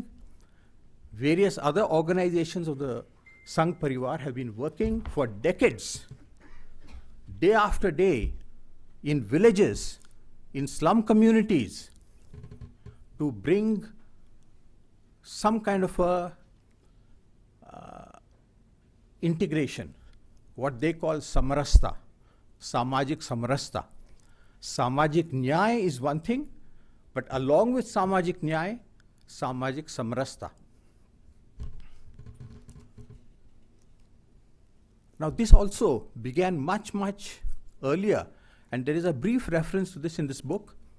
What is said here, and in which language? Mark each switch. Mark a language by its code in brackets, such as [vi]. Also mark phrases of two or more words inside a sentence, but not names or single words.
[en] Various other organizations of the Sangh Parivar have been working for decades, day after day, in villages, in slum communities, to bring some kind of a integration, what they call samarasta, [hi] सामाजिक समरसता. सामाजिक न्याय [en] is one thing, but along with [hi] सामाजिक न्याय, सामाजिक समरसता. [en] Now this also began much, much earlier, and there is a brief reference to this in this book.